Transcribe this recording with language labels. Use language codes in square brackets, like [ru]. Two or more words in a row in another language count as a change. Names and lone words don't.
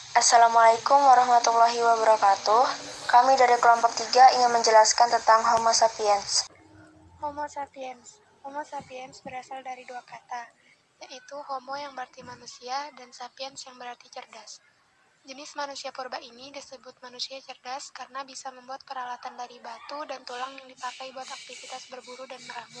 [ar] السلام عليكم ورحمة الله وبركاته. [id] Kami dari kelompok 3 ingin menjelaskan tentang Homo sapiens. Homo sapiens berasal dari dua kata, yaitu homo yang berarti manusia dan sapiens yang berarti cerdas. Jenis manusia purba ini disebut manusia cerdas karena bisa membuat peralatan dari batu dan tulang yang dipakai buat aktivitas berburu dan meramu.